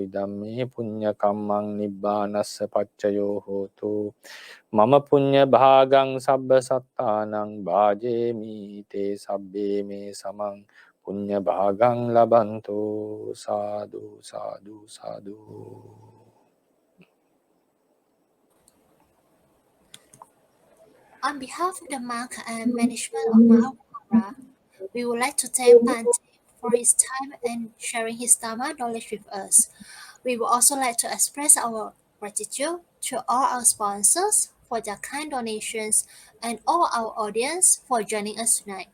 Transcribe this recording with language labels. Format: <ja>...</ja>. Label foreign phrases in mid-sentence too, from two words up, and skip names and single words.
<pi>Idamme punya kammang nibbanassa paccayo hotu. Mama punya bhagang sabba sattanang bhajemi te sabbe me samang punya bhagang labanto. Sadhu, sadhu, sadhu.</pi> <en>On behalf of the monk and management of Magghavihari, we would like to thank Bhante for his time and sharing his Dharma knowledge with us. We would also like to express our gratitude to all our sponsors for their kind donations and all our audience for joining us tonight.</en>